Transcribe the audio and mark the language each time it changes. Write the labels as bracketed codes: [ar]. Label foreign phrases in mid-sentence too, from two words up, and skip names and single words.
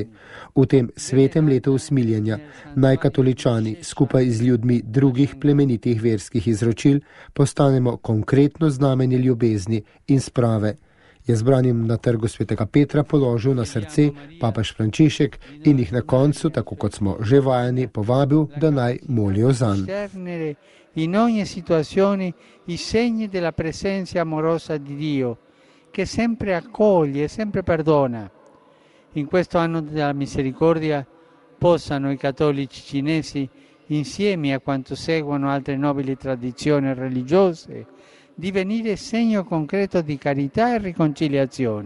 [sl] V tem svetem letu usmiljenja naj katoličani skupaj z ljudmi drugih plemenitih verskih izročil postanemo konkretno znamenje ljubezni in sprave, je zbranim na trgu svetega Petra položil na srce papež Frančišek in jih na koncu, tako kot smo že vajeni, povabil, da naj molijo zanj. [it] In ogni situazione i segni della presenza amorosa di Dio, che sempre accoglie e sempre perdona. In questo anno della misericordia possano i cattolici cinesi, insieme a quanto seguono altre nobili tradizioni religiose, divenire segno concreto di carità e riconciliazione.